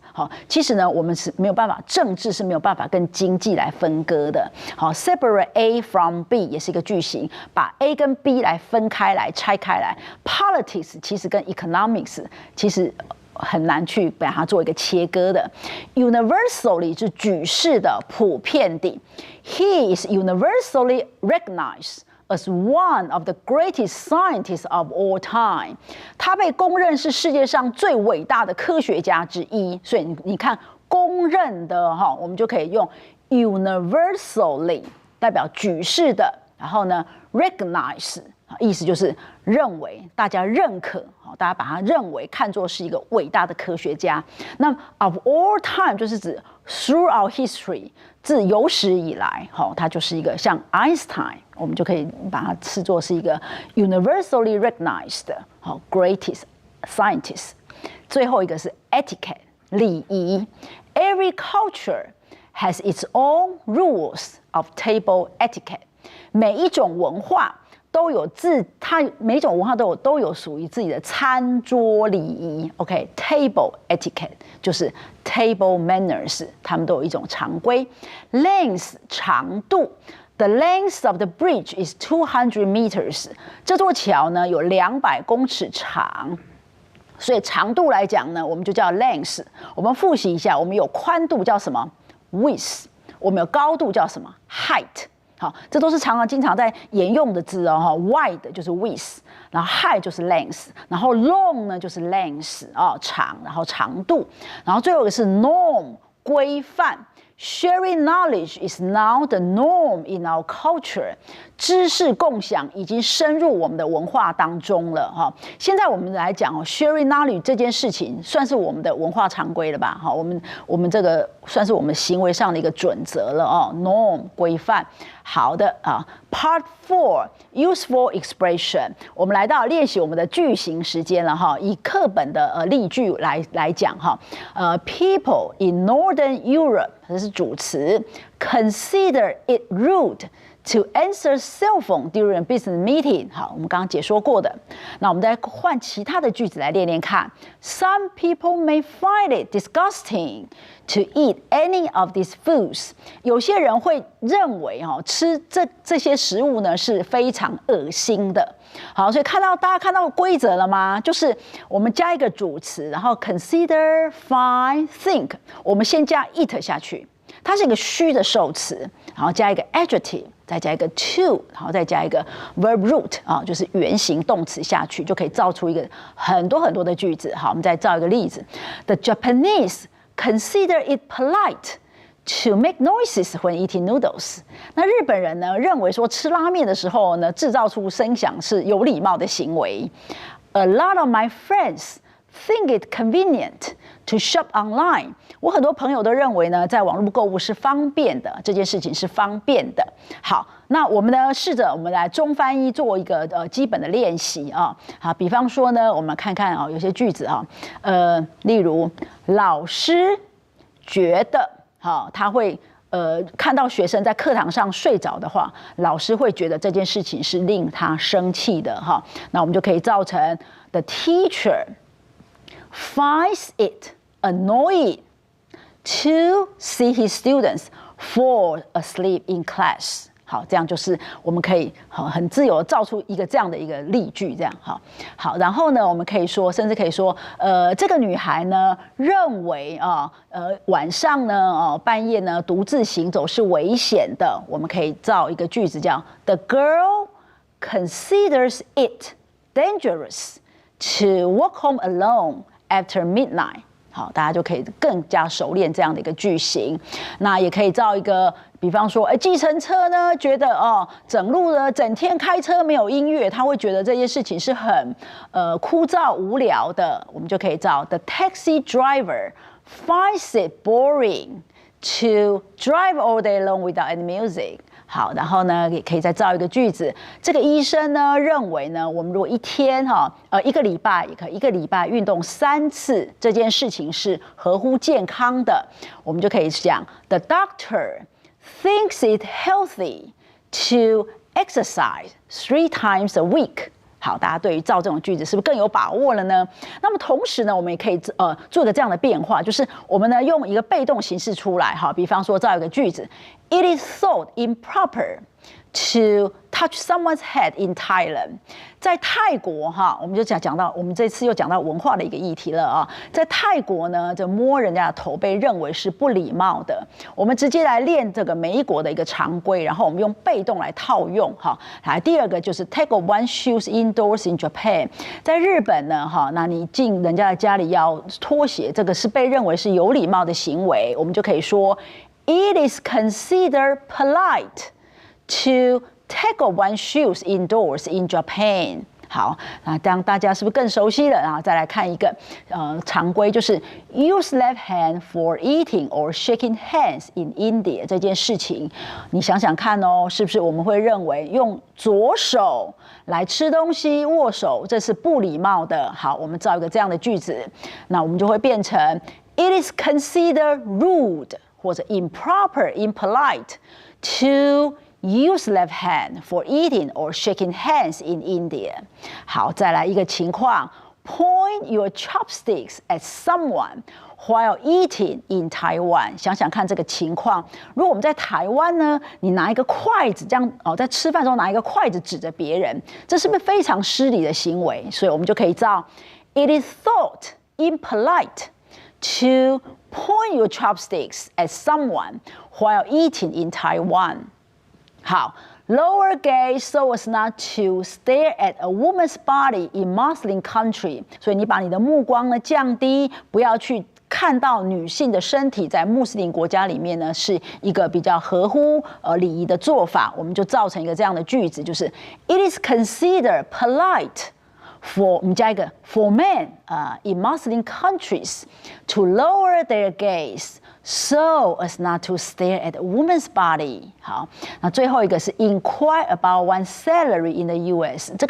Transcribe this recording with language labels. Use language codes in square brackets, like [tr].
[zh] 好，其实呢，我们是没有办法，政治是没有办法跟经济来分割的。好 ， [en] separate A from B [zh] 也是一个句型，把 A 跟 B 来分开来、拆开来。 Politics 其实跟 economics 其实很难去把它做一个切割的。 Universally 是举世的、普遍的。 [en] He is universally recognized as one of the greatest scientists of all time。 [zh] 他被公认是世界上最伟大的科学家之一。所以你看，公认的哈，我们就可以用 universally 代表举世的，然后呢 recognize 意思就是认为，大家认可，大家把他认为看作是一个伟大的科学家。那 [en] of all time [zh] 就是指 [en] throughout history， [zh] 自有史以来，它就是一个像 Einstein， 我们就可以把它视作是一个 [en] universally recognized greatest scientist。 [zh] 最后一个是 [en] etiquette 礼仪 ，every culture has its own rules of table etiquette。 [zh] 每一种文化都有每一种文化都有属于自己的餐桌礼仪。 OK， [en] table etiquette [zh] 就是 [en] table manners， [zh] 他们都有一种常规。 [en] Length 长度 ，the length of the bridge is 200 meters。 [zh] 这座桥呢有200公尺长，所以长度来讲呢，我们就叫 length。我们复习一下，我们有宽度叫什么 width， 我们有高度叫什么 height。好，这都是经常在沿用的字哦。wide 就是 width， 然后 high 就是 length， 然后 long 呢就是 length 长，然后长度，然后最后一个是 norm 规范。 [en] Sharing knowledge is now the norm in our culture。 [zh] 知识共享已经深入我们的文化当中了哈。现在我们来讲 [en] sharing knowledge [zh] 这件事情算是我们的文化常规了吧？哈，我们这个算是我们行为上的一个准则了哦 ，norm 规范。好的啊 ， [en] Part 4 Useful Expression， [zh] 我们来到练习我们的句型时间了哈。以课本的例句来讲哈， [en] People in Northern Europe [zh] 这是主词 [en] ，consider it rude to answer cell phone during a business meeting。 [zh] 好，我们刚刚解说过的。那我们再换其他的句子来练练看。 [en] Some people may find it disgusting to eat any of these foods。 [zh] 有些人会认为吃这些食物呢是非常恶心的。好，所以大家看到规则了吗？就是我们加一个主词，然后 consider、find、think， 我们先加 it 下去。它是一个虚的受词，然后加一个 adjective， 再加一个 to， 然后再加一个 [en] verb root [zh] 就是原形动词下去，就可以造出一个很多很多的句子。好，我们再造一个例子 ： [en] The Japanese consider it polite to make noises when eating noodles。 [zh] 那日本人呢认为说吃拉面的时候呢制造出声响是有礼貌的行为。 [en] A lot of my friends think it convenient to shop online。 [zh] 我很多朋友都认为呢，在网络购物是方便的，这件事情是方便的。好，那我们呢，试着我们来中翻译做一个基本的练习啊。好，比方说呢，我们看看有些句子例如老师觉得他会看到学生在课堂上睡着的话，老师会觉得这件事情是令他生气的哈。那我们就可以造成 [en] The teacher finds it annoying to see his students fall asleep in class。 [zh] 好，这样就是我们可以很自由地造出一个这样的一个例句，这样好，然后呢，我们可以说，甚至可以说，这个女孩呢认为晚上呢半夜呢独自行走是危险的，我们可以造一个句子叫 [en] The girl considers it dangerous to walk home alone after midnight。 [zh] 好，大家就可以更加熟练这样的一个句型。那也可以造一个，比方说，计程车呢觉得整路呢整天开车没有音乐，他会觉得这件事情是很枯燥无聊的。我们就可以造 [en] The taxi driver finds it boring to drive all day long without any music。 [zh] 好，然后呢，也可以再造一个句子。这个医生呢认为呢，我们如果一天一个礼拜也可以，一个礼拜运动3次，这件事情是合乎健康的。我们就可以讲 [en] ，The doctor thinks it healthy to exercise 3 times a week。 [zh] 好，大家对于造这种句子是不是更有把握了呢？那么同时呢，我们也可以做一个这样的变化，就是我们呢用一个被动形式出来，哈，比方说造一个句子 ， [en] It is thought improper to touch someone's head in Thailand。 [zh] 在泰国哈，我们就讲到，我们这次又讲到文化的一个议题了啊。在泰国呢，这摸人家的头被认为是不礼貌的。我们直接来练这个美国的一个常规，然后我们用被动来套用哈。来，第二个就是 [en] take one shoes indoors in Japan。 [zh] 在日本呢，哈，那你进人家的家里要脱鞋，这个是被认为是有礼貌的行为，我们就可以说 [en] It is considered polite to take one shoes indoors in Japan。 [zh] 好，那当大家是不是更熟悉了？然后再来看一个常规，就是 [en] use left hand for eating or shaking hands in India [zh] 这件事情，你想想看哦，是不是我们会认为用左手来吃东西、握手，这是不礼貌的？好，我们造一个这样的句子，那我们就会变成 [en] It is considered rude [zh] 或者 [en] improper, impolite to use left hand for eating or shaking hands in India。 [zh] 好，再来一个情况 [en] Point your chopsticks at someone while eating in Taiwan。 [zh] 想想看这个情况，如果我们在台湾呢，你拿一个筷子这样在吃饭的时候拿一个筷子指着别人，这是不是非常失礼的行为？所以我们就可以造 [en] It is thought impolite to point your chopsticks at someone while eating in Taiwan。好 ，lower gaze so as not to stare at a woman's body in Muslim country。 [zh] 所以你把你的目光呢降低，不要去看到女性的身体，在穆斯林国家里面呢是一个比较合乎礼仪的做法。我们就造成一个这样的句子，就是 [en] It is considered polite for [zh] 我们加一个 [en] for men in Muslim countries to lower their gaze so as not to stare at a woman's body。 [zh] 好，那最后一个是 [en] inquire about one's salary in the US。